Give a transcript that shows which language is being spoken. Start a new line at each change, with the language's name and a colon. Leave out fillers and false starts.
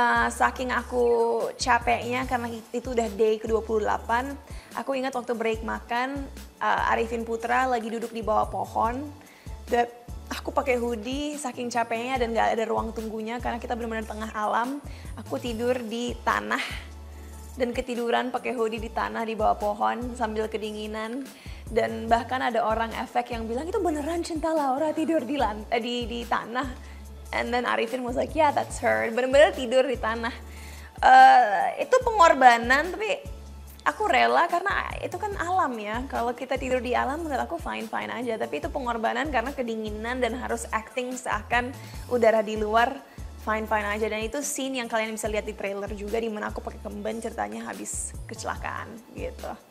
Indonesian: Saking aku capeknya karena itu udah day ke-28, aku ingat waktu break makan, Arifin Putra lagi duduk di bawah pohon dan aku pakai hoodie saking capeknya dan gak ada ruang tunggunya karena kita benar-benar tengah alam. Aku tidur di tanah dan ketiduran pakai hoodie di tanah di bawah pohon sambil kedinginan. Dan bahkan ada orang efek yang bilang itu beneran cinta Laura tidur di tanah.
English: And then Arifin was like, yeah that's her,
Indonesian: bener-bener tidur di tanah. Itu pengorbanan, tapi aku rela karena itu kan alam ya. Kalau kita tidur di alam menurut aku fine-fine aja. Tapi itu pengorbanan karena kedinginan dan harus acting seakan udara di luar fine-fine aja. Dan itu scene yang kalian bisa lihat di trailer juga, dimana aku pakai kemben ceritanya habis kecelakaan gitu.